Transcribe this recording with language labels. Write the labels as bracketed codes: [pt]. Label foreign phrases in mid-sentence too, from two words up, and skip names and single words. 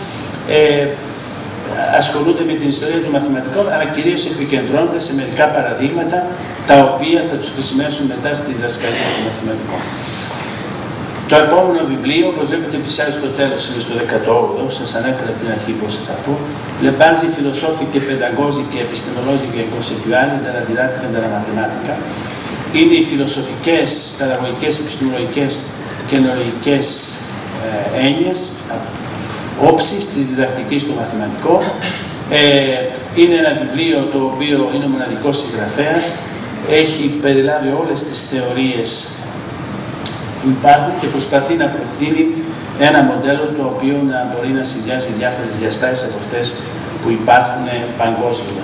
[el] Ασχολούνται με την ιστορία των μαθηματικών, αλλά κυρίως επικεντρώνονται σε μερικά παραδείγματα τα οποία θα τους χρησιμεύσουν μετά στη διδασκαλία των μαθηματικών. Το επόμενο βιβλίο, όπως βλέπετε επισάρει στο τέλος, είναι στο 18ο, σας ανέφερα από την αρχή πώς θα πω. [it] Le basi filosofiche, pedagogiche e epistemologiche e conceptuali della didattica della matematica. [el] Είναι οι φιλοσοφικές, παιδαγωγικές, επιστημολογικές και νοολογικές έννοιες, όψεις της διδακτικής του μαθηματικού. Είναι ένα βιβλίο το οποίο είναι ο μοναδικός συγγραφέας, έχει περιλάβει όλες τις θεωρίες που υπάρχουν και προσπαθεί να προτείνει ένα μοντέλο το οποίο να μπορεί να συνδυάσει διάφορες διαστάσεις από αυτές που υπάρχουν παγκόσμια.